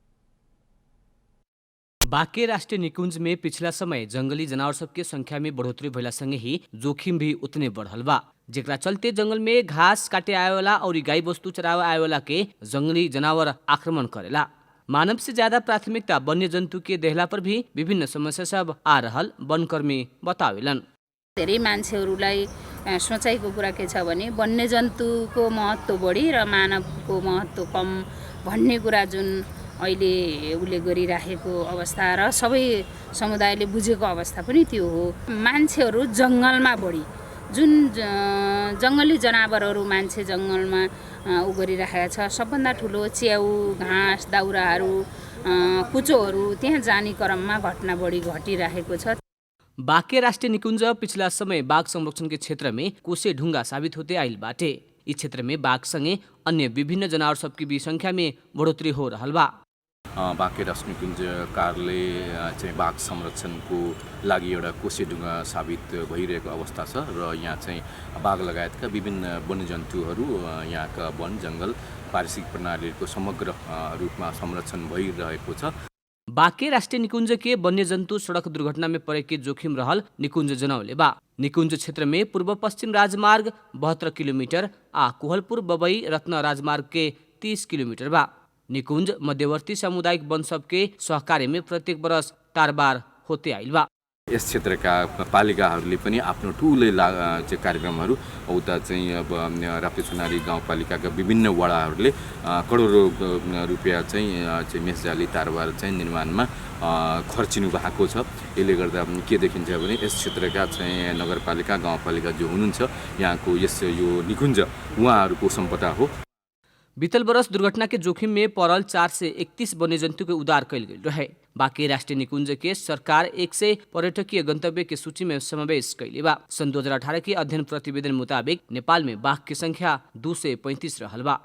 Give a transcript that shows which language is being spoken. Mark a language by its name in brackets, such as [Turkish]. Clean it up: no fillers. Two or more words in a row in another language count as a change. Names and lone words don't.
[Bhojpuri] बांके राष्ट्रीय निकुंज में पिछला समय जंगली जनावर सबके संख्या में बढ़ोतरी भइला संगे ही जोखिम भी उतने बढ़ल बा, जेकरा चलते जंगल में घास काटे आएवाला और गाई वस्तु चरावे आएवाला के जंगली जनावर आक्रमण करेला। मानव से ज्यादा प्राथमिकता वन्य जन्तु के देहला पर भी विभिन्न समस्या सब आ रहल वनकर्मी बतावेलन। [Nepali] धेरै मान्छेहरूलाई सोचाइको कुरा के छ भने वन्यजन्तुको महत्त्व बढी र मानवको महत्त्व कम भन्ने कुरा जुन अहिले उसले गरिराखेको अवस्था र सबै समुदायले बुझेको अवस्था पनि त्यो हो। मान्छेहरू जङ्गलमा बढी जुन जङ्गली जनावरहरू मान्छे जङ्गलमा गरिराखेका छ, सबभन्दा ठुलो च्याउ, घाँस, दाउराहरू, कुचोहरू त्यहाँ जाने क्रममा घटना बढी घटिरहेको छ। [Bhojpuri] बांके राष्ट्रीय निकुंज पिछला समय बाघ संरक्षण के क्षेत्र में कोसे ढुंगा साबित होते आइल बाटे। इस क्षेत्र में बाघ संगे अन्य विभिन्न जनावर सबकी भी संख्या में बढ़ोतरी हो रहल बा। [Nepali] बांके राष्ट्रिय निकुञ्ज कार्यालय चाहिँ बाघ संरक्षणको लागि एउटा कोसेढुङ्गा साबित भइरहेको अवस्था छ र यहाँ चाहिँ बाघ लगायतका विभिन्न वन्यजन्तुहरू यहाँका वन जङ्गल पारिस्थितिक प्रणालीको समग्र रूपमा संरक्षण भइरहेको छ। [Bhojpuri] बांके राष्ट्रीय निकुंज के वन्यजन्तु सड़क दुर्घटना में पड़े के जोखिम रहल निकुंज जनौले बा। निकुंज क्षेत्र में पूर्व पश्चिम राजमार्ग 72 किलोमीटर आ कोहलपुर बबई रत्न राजमार्ग के 30 किलोमीटर बा। निकुंज मध्यवर्ती सामुदायिक वन सबके सहकार्य में प्रत्येक वर्ष तारबार होते आइल बा। [Nepali] यस क्षेत्रका पालिकाहरूले पनि आफ्नो ठुलै चाहिँ कार्यक्रमहरू उता चाहिँ अब राप्ती गाउँपालिकाका विभिन्न वडाहरूले करोडौँ रुपियाँ चाहिँ मेसजाली तारबार चाहिँ निर्माणमा खर्चिनु भएको छ। यसले गर्दा के देखिन्छ भने यस क्षेत्रका चाहिँ नगरपालिका गाउँपालिका जो हुनुहुन्छ यहाँको यो निकुञ्ज उहाँहरूको सम्पदा हो। [Bhojpuri] बीतल वर्ष दुर्घटना के जोखिम में पड़ल 4 से 31 वन्यजन्तु के उद्धार कल गई रहे। बांके राष्ट्रीय निकुंज के सरकार 100 पर्यटकीय गंतव्य के सूची में समावेश कैले बा। सन 2018 के अध्ययन प्रतिवेदन मुताबिक नेपाल में बाघ की संख्या 2 से 35 रहल बा।